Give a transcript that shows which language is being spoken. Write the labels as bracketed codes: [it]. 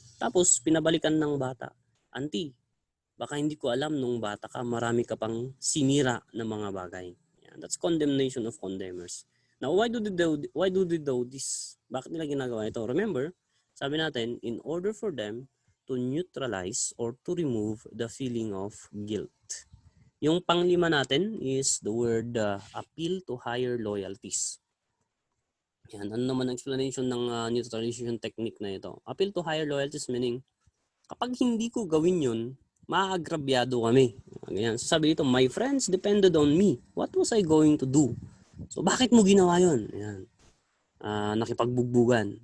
[tl] Tapos pinabalikan ng bata. Auntie, baka hindi ko alam nung bata ka, marami ka pang sinira ng mga bagay. Yan. [en] That's condemnation of condemners. Now, why do they do this? [tl] Bakit nila ginagawa ito? [en] Remember, [tl] sabi natin, [en] in order for them to neutralize or to remove the feeling of guilt. [tl] Yung panglima natin [en] is the word appeal to higher loyalties. [tl] Yan, ano naman ang explanation ng neutralization technique na ito? [en] Appeal to higher loyalties meaning, [tl] kapag hindi ko gawin yun, maagrabyado kami. Ganyan. [en] So [tl] sabi dito, [en] my friends depended on me. What was I going to do? [tl] So bakit mo ginawa yun? Yan. Nakipagbugbugan.